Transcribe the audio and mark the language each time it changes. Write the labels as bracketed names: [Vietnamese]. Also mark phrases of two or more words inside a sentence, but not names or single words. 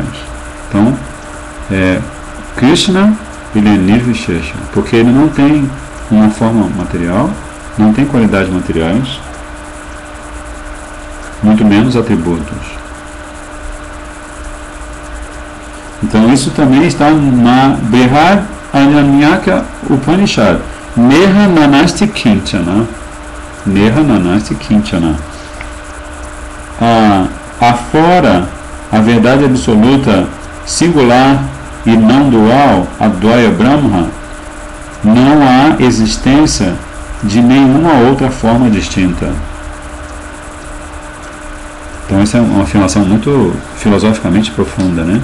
[Portuguese] Então, Krishna, ele é Nirvishesha, porque ele não tem uma forma material, não tem qualidades materiais, muito menos atributos. Então isso também está na Brihad Aranyaka Upanishad, [Sanskrit] Neha Nanasti Kinchana. Neha Nanasti Kinchana. [Portuguese] Afora a verdade absoluta, singular e não dual, [Sanskrit] Advaya Brahma, [Portuguese] não há existência de nenhuma outra forma distinta. Então essa é uma afirmação muito filosoficamente profunda, né?